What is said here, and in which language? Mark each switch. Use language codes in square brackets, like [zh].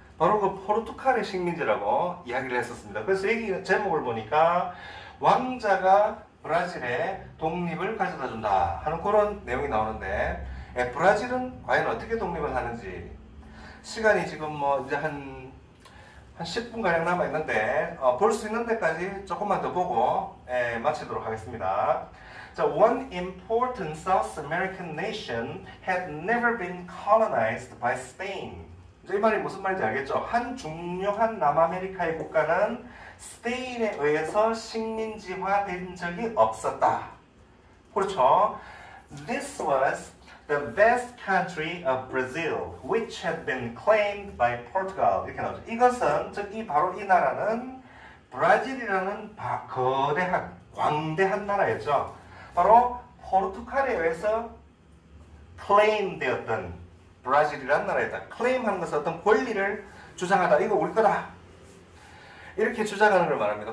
[ko] 바로 그 포르투갈의 식민지라고 이야기를 했었습니다. 그래서 여기 제목을 보니까, 왕자가 브라질에 독립을 가져다 준다 하는 그런 내용이 나오는데, 브라질은 과연 어떻게 독립을 하는지 시간이 지금 뭐 이제 한 10분가량 남아있는데 볼 수 있는 데까지 조금만 더 보고 마치도록 하겠습니다. [en] 자, one important South American nation had never been colonized by Spain. [ko] 이 말이 무슨 말인지 알겠죠? 한 중요한 남아메리카의 국가는 스페인에 의해서 식민지화된 적이 없었다. 그렇죠? [en] This was the vast country of Brazil, which had been claimed by Portugal. [ko] 이렇게 나오죠. 이것은, 즉, 바로 이 나라는 브라질이라는 거대한, 광대한 나라였죠. 바로 포르투갈에 의해서 claim 되었던 브라질이라는 나라였다. claim 하는 것은 어떤 권리를 주장하다. 이거 우리 거다. 이렇게 주장하는 걸 말합니다.